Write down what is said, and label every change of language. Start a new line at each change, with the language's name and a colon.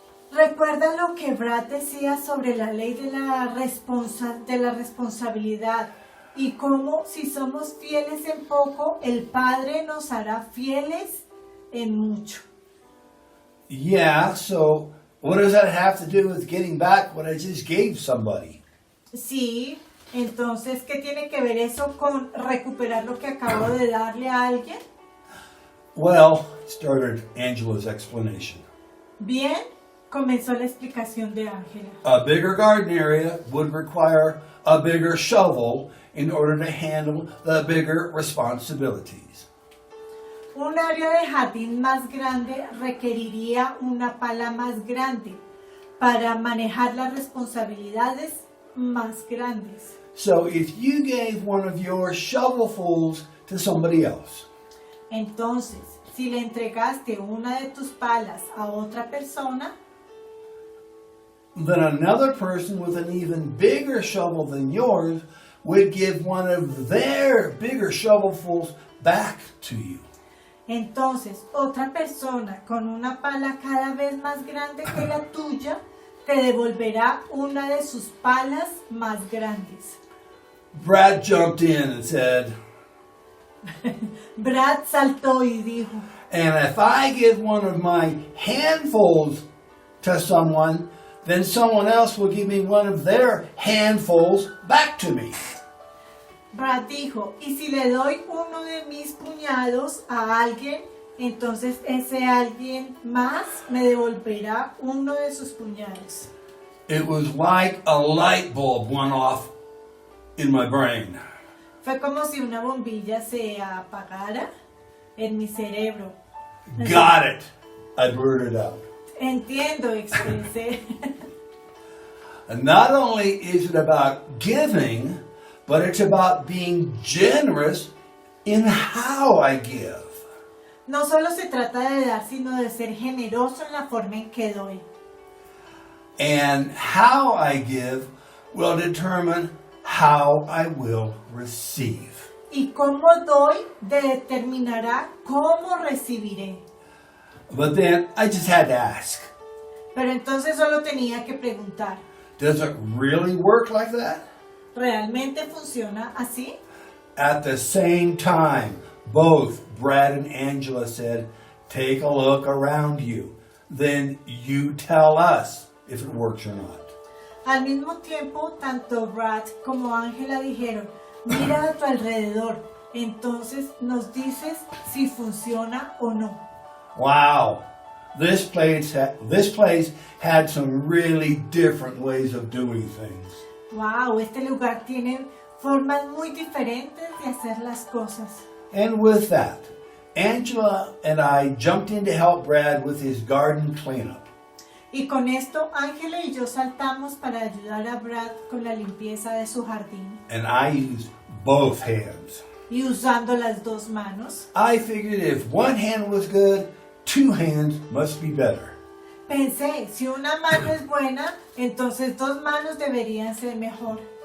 Spanish: ¿Recuerda lo que Brad decía sobre la ley de la responsabilidad y cómo si somos fieles en poco, el Padre nos hará fieles en mucho?
English: Yeah, so what does that have to do with getting back what I just gave somebody?
Spanish: Sí, entonces, ¿qué tiene que ver eso con recuperar lo que acabo de darle a alguien?
English: Well, started Angela's explanation.
Spanish: Bien, comenzó la explicación de Ángela.
English: A bigger garden area would require a bigger shovel in order to handle the bigger responsibilities.
Spanish: Un área de jardín más grande requeriría una pala más grande para manejar las responsabilidades más grandes.
English: So if you gave one of your shovelfuls to somebody else,
Spanish: Entonces, si le entregaste una de tus palas a otra persona,
English: then another person with an even bigger shovel than yours would give one of their bigger shovelfuls back to you.
Spanish: entonces otra persona con una pala cada vez más grande que la tuya te devolverá una de sus palas más grandes.
English: Brad jumped in and said,
Spanish: Brad saltó y dijo,
English: and if I give one of my handfuls to someone, then someone else will give me one of their handfuls back to me.
Spanish: Brad dijo, y si le doy uno de mis puñados a alguien, entonces ese alguien más me devolverá uno de sus puñados.
English: It was like a light bulb went off in my brain.
Spanish: Fue como si una bombilla se apagara en mi cerebro.
English: Got it, I blurted out.
Spanish: Entiendo, expresé.
English: And not only is it about giving, but it's about being generous in how I give.
Spanish: No solo se trata de dar, sino de ser generoso en la forma en que doy.
English: And how I give will determine how I will receive.
Spanish: Y cómo doy determinará cómo recibiré.
English: But then I just had to ask,
Spanish: Pero entonces solo tenía que preguntar,
English: does it really work like that?
Spanish: ¿realmente funciona así?
English: At the same time, both Brad and Angela said, take a look around you. Then you tell us if it works or not.
Spanish: Al mismo tiempo, tanto Brad como Ángela dijeron, mira a tu alrededor, entonces nos dices si funciona o no.
English: Wow, this place had some really different ways of doing things.
Spanish: Wow, este lugar tiene formas muy diferentes de hacer las cosas.
English: And with that, Angela and I jumped in to help Brad with his garden cleanup.
Spanish: Y con esto, Ángela y yo saltamos para ayudar a Brad con la limpieza de su jardín.
English: And I used both hands.
Spanish: Y usando las dos manos,
English: I figured if one hand was good, two hands must be better.
Spanish: pensé, si una mano es buena, entonces dos manos deberían ser mejor.